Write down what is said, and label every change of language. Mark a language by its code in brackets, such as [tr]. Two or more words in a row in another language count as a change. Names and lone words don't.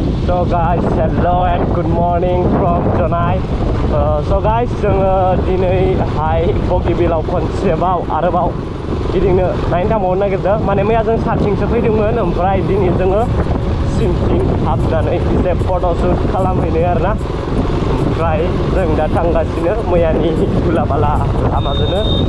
[en] So guys, hello and good morning from Jonai. So guys, [brx] जोङो दिनैहाय बगिबिलाव खनसेबाव आरोबाव गिदिंनो नायनो थांबावनो नागिरदों माने मैया जों साथिंसो फैदोंमोन ओमफ्राय दिनै जोङो सिमथिं हाबनानै एसे फट'शुट खालामहैनो आरोना ओमफ्राय जों दा थांगासिनो मैयानि गुलाबाला लामाजोंनो